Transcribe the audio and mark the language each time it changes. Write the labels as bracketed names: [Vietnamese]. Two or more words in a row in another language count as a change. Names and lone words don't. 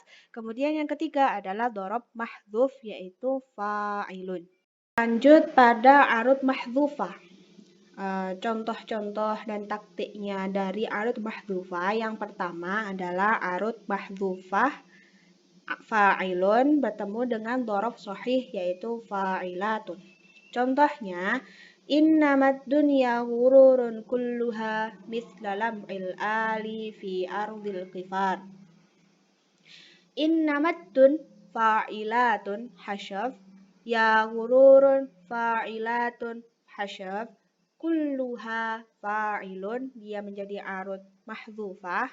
[Indonesian] Kemudian yang ketiga adalah [Arabic] ضرب محذوف, [Indonesian] yaitu fa'ilun. Lanjut pada [Arabic] عروض محذوفة. [Indonesian] Contoh-contoh dan taktiknya dari [Arabic] عروض محذوفة. [Indonesian] Yang pertama adalah [Arabic] عروض محذوفة فاعلن [Indonesian] bertemu dengan [Arabic] ضرب صحيح, [Indonesian] yaitu fa'ilatun. [Arabic] Contohnya, إنما الدنيا غرور كلها مثل لمع الآل في أرض القفار. إنما الدن فاعلاتن حشو يا غرور فاعلاتن حشو كلها فاعلن, [Indonesian] dia menjadi arut mahdzufah.